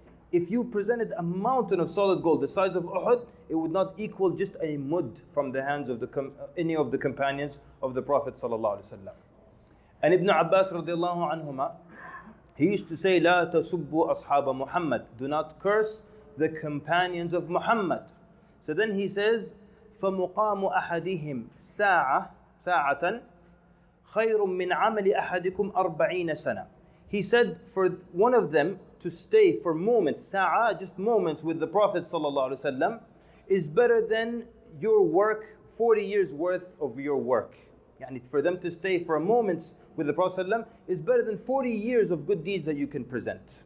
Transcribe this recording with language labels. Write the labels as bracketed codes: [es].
[en] If you presented a mountain of solid gold the size of Uhud, it would not equal just a mud from the hands of any of the companions of the Prophet ﷺ. And Ibn Abbas radiallahu anhuma, he used to say, [ar] لا تسبوا أصحاب [en] Muhammad. Do not curse the companions of Muhammad. So then he says, [ar] فَمُقَامُ أَحَدِهِمْ سَاعَةً خَيْرٌ مِّنْ عَمَلِ أَحَدِكُمْ 40 سَنَةً. [en] He said for one of them to stay for moments, sa'a, just moments with the Prophet ﷺ, is better than your work, 40 years worth of your work. Yani for them to stay for moments with the Prophet ﷺ is better than 40 years of good deeds that you can present.